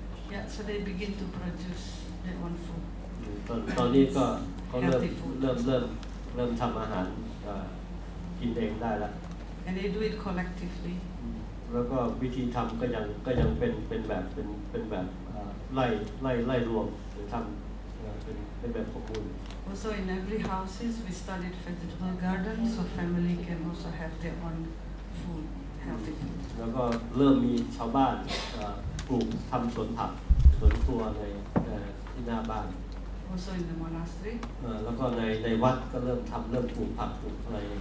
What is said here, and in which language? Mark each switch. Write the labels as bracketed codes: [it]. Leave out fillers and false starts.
[en] Yeah, so they begin to produce their own food. [th] ตอนนี้ก็เขาเริ่มทำอาหารกินเองได้แล้ว [en] And they do it collectively. [th] แล้วก็วิธีทำก็ยังเป็นแบบไล่รวมหรือทำเป็นแบบของมูล [en] Also in every houses we started vegetable garden so family can also have their own food, healthy food. [th] แล้วก็เริ่มมีชาวบ้านปลูกทำสวนผักสวนครัวในที่หน้าบ้าน [en] Also in the monastery. [th] แล้วก็ในวัดก็เริ่มปลูกผักปลูกอะไร